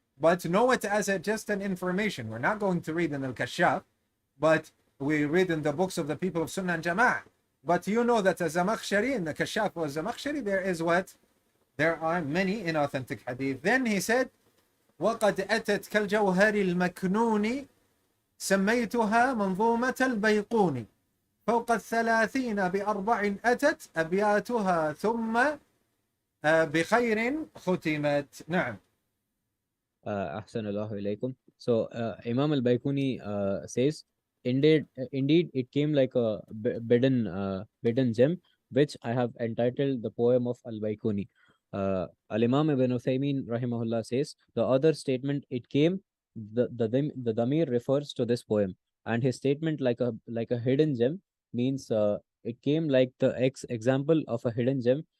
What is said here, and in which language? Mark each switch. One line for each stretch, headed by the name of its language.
English: But know it as just an information. We're not going to read in Al-Kashaf, but we read in the books of the people of Sunnah and Jama'ah. But you know that as Zamakhshari, in the Kashaf was Zamakhshari, there are many inauthentic hadith. Then he said,
Arabic: وَقَدْ أَتَتْ كَالْجَوْهَرِ الْمَكْنُونِ سميتها منظومة البيقوني فوق 30 بأربع أتت أبياتها ثم بخير ختمت. نعم. أحسن الله إليكم.
English: So Imam al-Bayquni says, indeed, it came like a bidden gem, which I have entitled the poem of al-Bayquni. Al-Imam Ibn Uthaymeen rahimahullah says, the other statement, it came, the damir refers to this poem, and his statement like a hidden gem means it came like the example of a hidden gem.